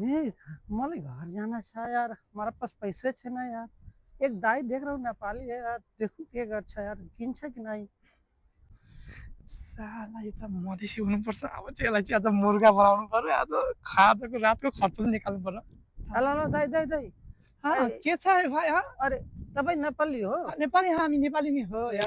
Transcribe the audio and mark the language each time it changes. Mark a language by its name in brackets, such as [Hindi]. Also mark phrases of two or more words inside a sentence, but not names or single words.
[Nepali] ए मलाई घर जाना छ यार, [Hindi] हमारा पास पैसे [Nepali] छैन यार। [Hindi] एक दाई देख रहा हूँ नेपाली है यार, देखूँ [Nepali] के गर्छ [Hindi] यार, [Nepali] किन्छ कि [Hindi] नहीं? [Nepali] साला यो त मधेसी हुनुपर्छ। अब चाहिँ यसलाई चाहिँ आज मुर्गा बनाउनु पर्यो। आज खाजाको रातको खर्च चाहिँ निकाल्नु पर्यो। हेलो हेलो दाई दाई दाई। ए, के छ अरे भाइ? अरे तपाईँ नेपाली हो? नेपाली, हामी नेपाली नै हो यार।